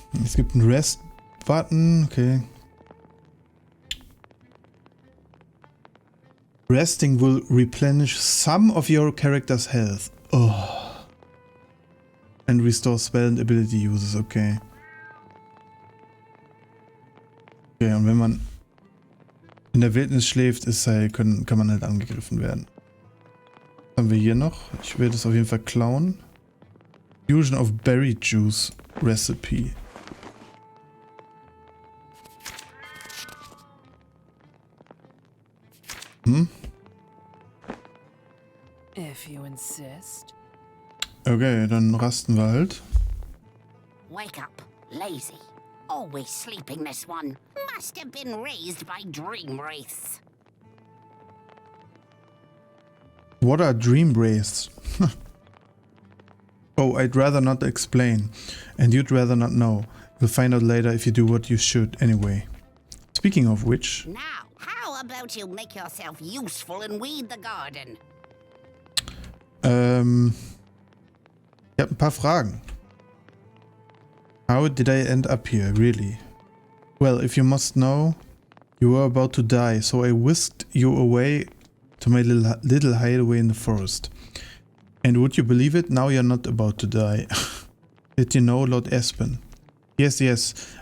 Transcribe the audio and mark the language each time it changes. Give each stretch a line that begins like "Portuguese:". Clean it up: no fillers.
German: Es gibt einen Rest-Button. Okay.
English: Resting will replenish some of your character's health. Oh. And restore spell and ability uses. Okay.
German: Okay, und wenn man in der Wildnis schläft, ist halt, kann man halt angegriffen werden. Was haben wir hier noch? Ich werde es auf jeden Fall klauen.
English: Fusion of Berry Juice Recipe. If you insist.
German: Okay, dann rasten wir halt.
English: Wake up, lazy. Always sleeping, this one. Must have been raised by dream wraiths. What are dream wraiths? Oh, I'd rather not explain. And you'd rather not know. You'll find out later if you do what you should anyway. Speaking of which... Now, how about you make yourself useful and weed the garden?
German: Ich habe ein paar Fragen.
English: How did I end up here, really? Well, if you must know, you were about to die, so I whisked you away to my little hideaway in the forest. And would you believe it? Now you're not about to die. Did you know Lord Espen? Yes, yes.